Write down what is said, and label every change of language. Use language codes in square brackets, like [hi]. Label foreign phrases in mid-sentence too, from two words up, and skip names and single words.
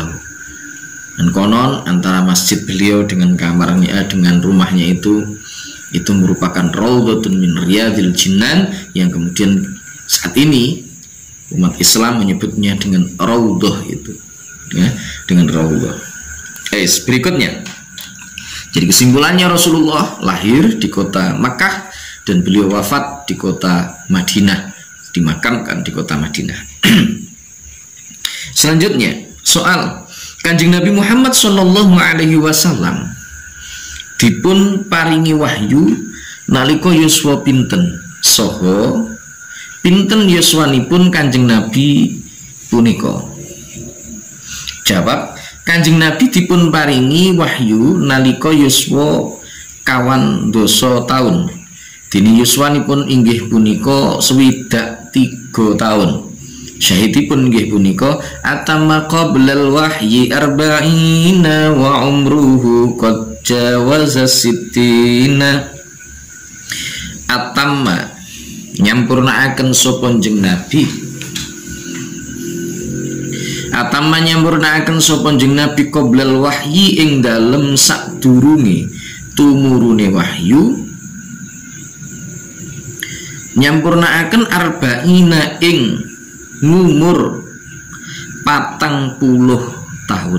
[id] Dan konon antara masjid beliau dengan kamarnya, dengan rumahnya itu merupakan [ar] raudhatun min riyadil jinan, [id] yang kemudian saat ini umat Islam menyebutnya dengan raudhah itu, ya, dengan raudhah. Berikutnya, jadi kesimpulannya Rasulullah lahir di kota Makkah dan beliau wafat di kota Madinah, dimakamkan di kota Madinah. [jv] Selanjutnya, soal Kanjeng Nabi Muhammad [ar] Sallallahu Alaihi Wasallam [jv] dipun paringi wahyu nalika yuswa pinten, soho pinten yuswanipun Kanjeng Nabi punika. Jawab, Kanjeng Nabi dipun paringi wahyu nalika yuswa kawan doso taun. Dini yuswanipun inggih punika 23 taun. Syahidipun nggih punika [ar] atamma qablal wahyi arba'ina wa umruhu qad jawaza sittina. [jv] Atamma nyampurnaaken sapa Kanjeng Nabi. Atamma nyampurnaaken sapa Kanjeng Nabi [ar] qablal wahyi [jv] ing dalem sadurunge tumurune wahyu. Nyampurnaaken arba'ina ing ngumur 40 tahun.